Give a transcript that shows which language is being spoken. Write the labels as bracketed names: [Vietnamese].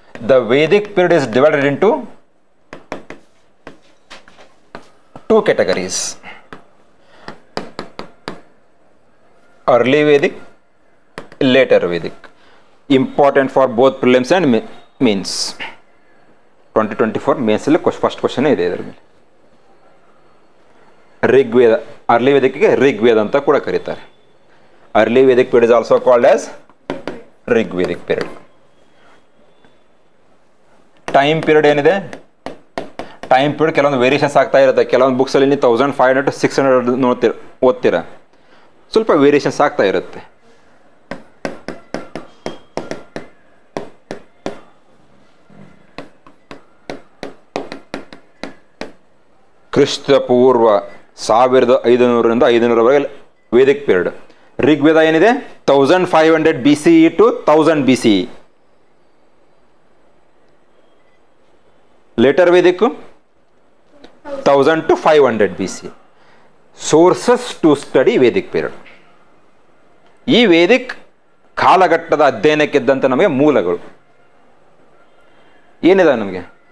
[English] The Vedic period is divided into two categories: early Vedic, later Vedic. Important for both prelims and mains. [Kannada] 2024 mains ಅಲ್ಲಿ first question ಇದೆ ಇದರ ಮೇಲೆ. Rigveda, early ವೇದಿಕ್ಗೆ Rigveda ಅಂತ ಕೂಡ ಕರೀತಾರೆ. [English] Early Vedic period is also called as Rigvedic period. [Kannada] Time period ಏನಿದೆ, time period ಕೆಲವೊಂದು variations ಆಗ್ತಾ ಇರುತ್ತೆ. ಕೆಲವೊಂದು ಬುಕ್ಸಲ್ಲಿ ನೀವು 1500 to 600 ಓದ್ತೀರ, ಸ್ವಲ್ಪ ವೇರಿಯೇಷನ್ಸ್ ಆಗ್ತಾ ಇರುತ್ತೆ. ಕ್ರಿಸ್ತ ಪೂರ್ವ 1500ರಿಂದ 500ರವರೆಗೆ ವೇದಿಕ್ ಪೀರಿಯಡ್. ಋಗ್ವೇದ ಏನಿದೆ 1500 BCE to 1000 BCE. [English] Later Vedic 1000 to 500 BCE. Sources to study Vedic period. [Kannada] ಈ ವೇದಿಕ್ ಕಾಲಘಟ್ಟದ ಅಧ್ಯಯನಕ್ಕಿದ್ದಂಥ ನಮಗೆ ಮೂಲಗಳು ಏನಿದೆ ನಮಗೆ?